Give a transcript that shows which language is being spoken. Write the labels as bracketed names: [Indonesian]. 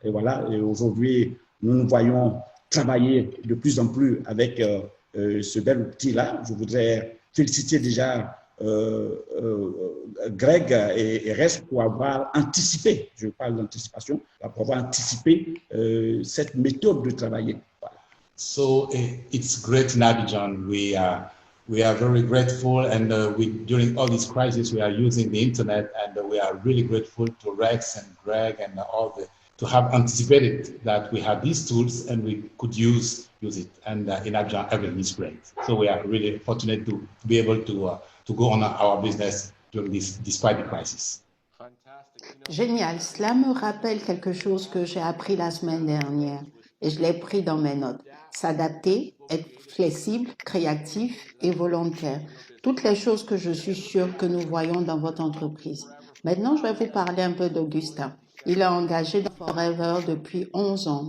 [French] Et voilà, aujourd'hui, nous nous voyons travailler de plus en plus avec ce bel outil-là. Je voudrais féliciter déjà Greg et reste pour avoir anticipé, je parle d'anticipation, pour avoir anticipé cette méthode de travailler. Voilà. [English] So it's great in Abidjan. We are very grateful, and during all this crisis, we are using the internet, and we are really grateful to Rex and Greg and to have anticipated that we have these tools and we could use it. And in Abidjan, everything is great. So we are really fortunate to be able to go on our business during despite the crisis. [French] Génial. Cela me rappelle quelque chose que j'ai appris la semaine dernière et je l'ai pris dans mes notes. S'adapter, être flexible, créatif et volontaire. Toutes les choses que je suis sûre que nous voyons dans votre entreprise. Maintenant, je vais vous parler un peu d'Augustin. Il est engagé dans Forever depuis 11 ans.